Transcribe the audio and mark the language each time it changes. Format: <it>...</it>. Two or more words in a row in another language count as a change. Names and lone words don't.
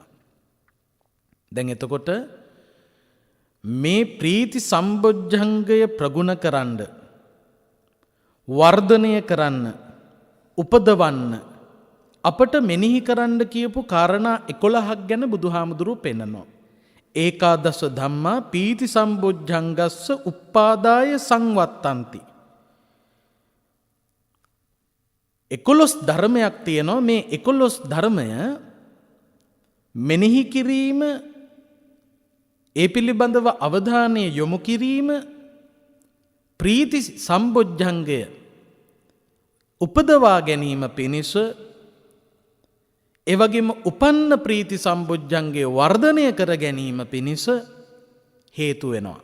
<si>දැන් එතකොට මේ ප්‍රීති සම්බොජ්ජංගය ප්‍රගුණ කරන්න, වර්ධනය කරන්න, උපදවන්න අපට මෙනෙහි කරන්න කියපු කාරණා 11ක් ගැන බුදුහාමුදුරුවෝ පෙන්නනවා.</si> <pi>ඒකාදස ධම්මා පීති සම්බොජ්ජංගස්ස උප්පාදාය සංවත්තන්ති.</pi> <si>11 ධර්මයක් තියෙනවා. මේ 11 ධර්මය මෙනෙහි කිරීම, ඒ පිළිබඳව අවධානය යොමු කිරීම, ප්‍රීති සම්බොජ්ජංගය උපදවා ගැනීම පිණිස, එවැගේම උපන්න ප්‍රීති සම්බොජ්ජංගය වර්ධනය කර ගැනීම පිණිස හේතු වෙනවා.</si>